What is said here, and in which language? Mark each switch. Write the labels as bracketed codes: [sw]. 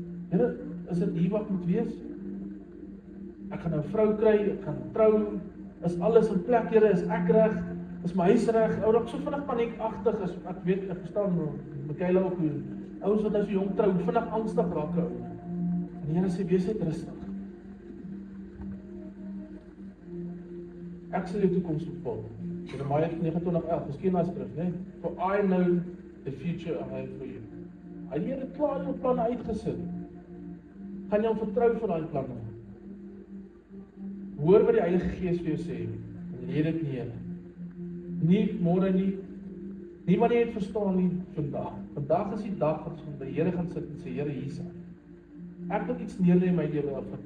[af] Here, is dit hier wat moet wees? Ek gaan nou 'n vrou kry, ek gaan trou, is alles in plek, Here, is ek reg, is my huis reg, ou raak so vinnig paniekagtig, as ek weet, ek verstaan nou, Michaela ook, ouens wat nou so jong trou, vinnig angstig raak, ou. En die Here sê, wees net rustig. Ek sal jou toekoms bepaal. Jeremia 29:11, miskien daai skrif, né? [en] For I know the future I have for you. [af] Hy het dit klaar jou planne uitgesit. Gaan jy hom vertrou vir daai planne? Hoor wat die Heilige Gees vir jou sê. lê dit neer. Nie môre nie, nie wanneer jy het verstaan nie, vandag. Vandag is die dag wat ons by die Here gaan sit en sê, Here Jesus, ek wil iets neerlê in my lewe.